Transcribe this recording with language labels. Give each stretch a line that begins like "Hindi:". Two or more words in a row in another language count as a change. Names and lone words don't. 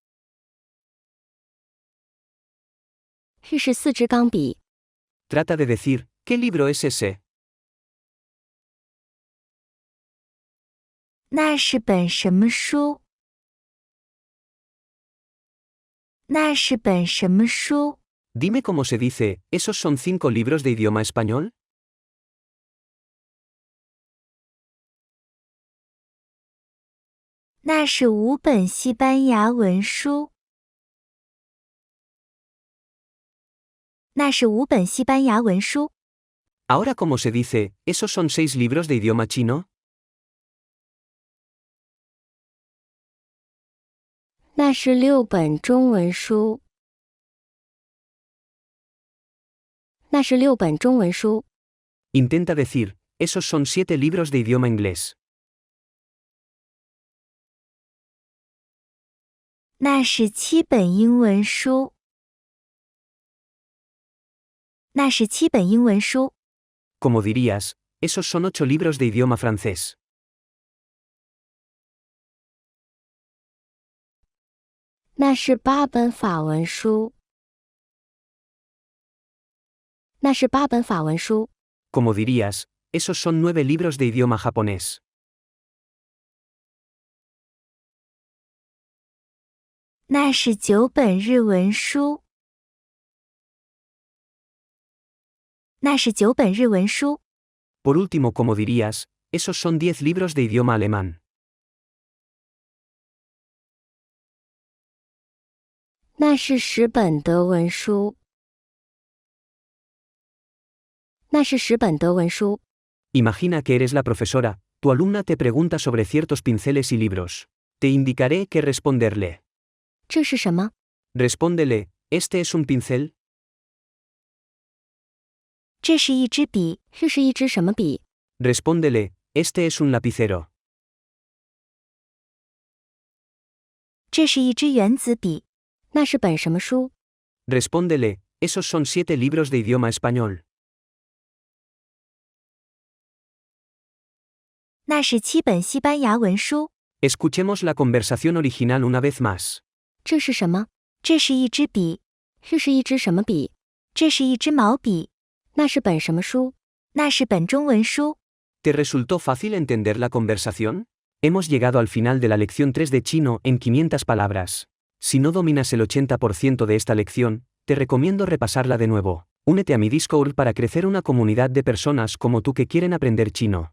Chinese: 这是四支钢笔。
Spanish: Trata de decir, ¿qué libro es ese?
Chinese: 那是本什么书？那是本什么书？
Spanish: Dime cómo se dice, ¿esos son 5 libros de idioma español?
Chinese: 那是5本西班牙文书。那是5本西班牙文书。
Spanish: Ahora cómo se dice, ¿esos son 6 libros de idioma chino?
Chinese: 那是6本中文书。那是6本中文书。
Spanish: Intenta decir, esos son 7 libros de idioma inglés.
Chinese: 那是7本英文书。那是7本英文书。
Spanish: Como dirías, esos son 8 libros de idioma francés.
Chinese: 那是8本法文书。那是8本法文书。
Spanish: Como dirías, esos son 9 libros de idioma japonés.
Chinese: 那是9本日文书。那是9本日文书。
Spanish: Por último, como dirías, esos son 10 libros de idioma alemán.
Chinese: 那是10本德文书。那是10本德文书。
Spanish: Imagina que eres la profesora, tu alumna te pregunta sobre ciertos pinceles y libros. Te indicaré qué responderle.
Chinese: 这是什么？
Spanish: Respóndele, ¿este es un pincel?
Chinese: 这是一支笔。这是一支什么笔？
Spanish: Respóndele, ¿este es un lapicero?
Chinese: 这是一支原子笔。那是本什么书？
Spanish: Respóndele, esos son 7 libros de idioma español.
Chinese: 那是7本西班牙文书。
Spanish: Escuchemos la conversación original una vez más.
Chinese: 这是什么？这是一支笔。这是一支什么笔？这是一支毛笔。那是本什么书？那是本中文书。
Spanish: ¿Te resultó fácil entender la conversación? Hemos llegado al final de la lección 3 de chino en 500 palabras. Si no dominas el 80% de esta lección, te recomiendo repasarla de nuevo. Únete a mi Discord para crecer una comunidad de personas como tú que quieren aprender chino.